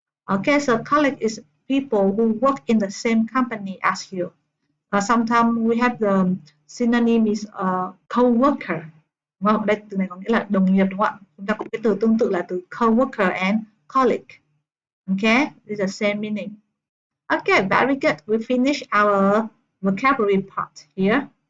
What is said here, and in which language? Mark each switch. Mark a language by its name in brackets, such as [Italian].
[English] Okay, so colleague is people who work in the same company as you. Sometimes we have the synonym is co-worker. [Vietnamese] Đúng không? Đây từ này có nghĩa là đồng nghiệp đúng không ạ? Chúng ta có cái từ tương tự là từ [English] co-worker and colleague. Okay, it's the same meaning. Okay, very good. We finish our vocabulary part here.